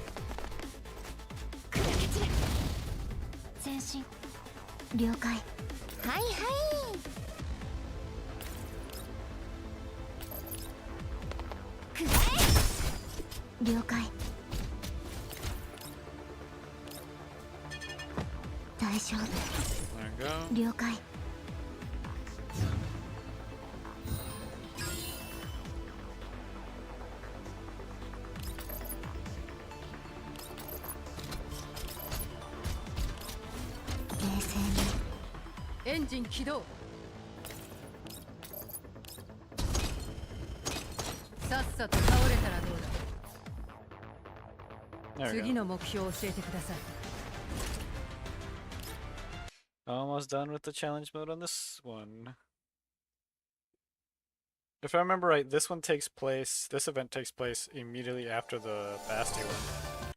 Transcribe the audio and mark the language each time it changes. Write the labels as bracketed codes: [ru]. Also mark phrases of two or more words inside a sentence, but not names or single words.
[ja] 前進。了解。はいはいくらえ。了解。大丈夫。 [en] There you go. [ja] 了解。冷静に。エンジン起動。さっさと倒れたらどう [en] There [ja] だ。 [en] we [ja] 次 [en] go. [ja] の目標を教えてください。 [en] Almost done with the challenge mode on this one. If I remember right, this event takes place immediately after the Basti one.